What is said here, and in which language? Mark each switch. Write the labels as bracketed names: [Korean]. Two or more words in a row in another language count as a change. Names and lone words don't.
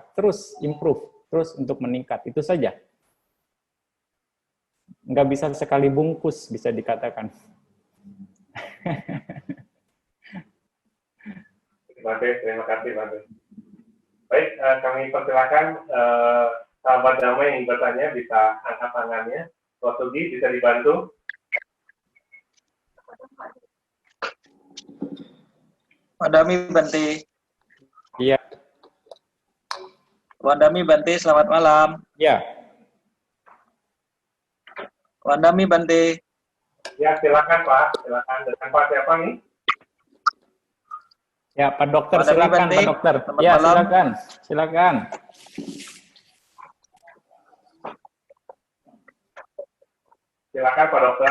[Indonesian] Terus improve, terus untuk meningkat, itu saja. Nggak bisa sekali bungkus, bisa dikatakan. Terima kasih, Bante. Baik, kami persilakan sahabat damai yang bertanya bisa angkat tangannya. Pak Sugi, bisa dibantu? [Pali] Wandami Bante. [Indonesian] Iya. [Pali] Wandami Bante, [Indonesian] selamat malam. Ya. [Pali] Wandami Bante. [Indonesian] Ya, silakan Pak. Silakan. Dengan Pak siapa nih? Ya, Pak Dokter, Wandami silakan Bante. Pak Dokter. Selamat Ya, malam. silakan. Silakan. Silakan Pak Dokter.